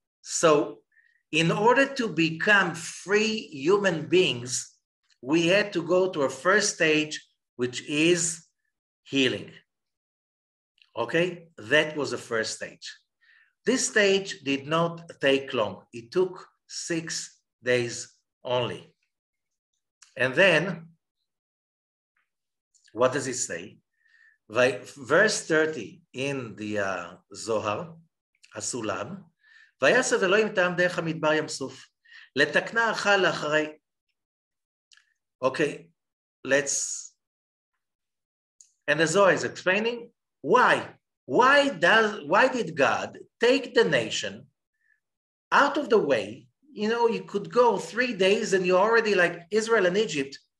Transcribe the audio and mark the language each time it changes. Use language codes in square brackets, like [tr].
[en] So in order to become free human beings, we had to go to a first stage, which is healing, okay? That was the first stage. This stage did not take long. It took 6 days only. And then, what does it say? Verse 30 in the Zohar, [he] הסולם, ויסב אלוהים את העם דרך המדבר ים סוף, לתקנה אחר לאחרי. [en] Okay, and the Zohar is explaining why. Why did God take the nation out of the way? You know, you could go 3 days and you're already like Israel and Egypt.